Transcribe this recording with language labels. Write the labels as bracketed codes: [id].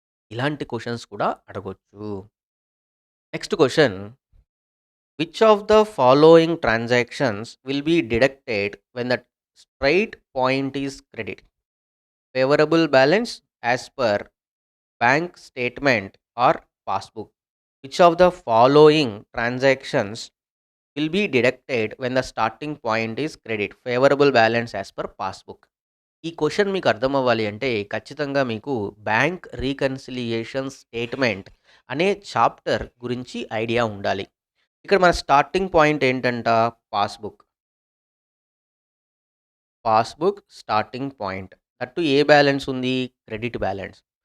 [te] ఇలాంటి క్వెషన్స్ కూడా అడగొచ్చు. Next question. [en] Which of the following transactions will be deducted when the straight point is credit? Favourable balance as per bank statement or passbook? Which of the following transactions will be deducted when the starting point is credit? Favorable balance as per passbook. [te] ఈ question మీకు అర్థమవ్వాలి అంటే ఖచ్చితంగా మీకు bank reconciliation statement అనే chapter గురించి idea ఉండాలి. ఇక్కడ మన స్టార్టింగ్ పాయింట్ ఏంటంట? Passbook. Passbook starting point. That ఏ balance ఉంది? Credit balance.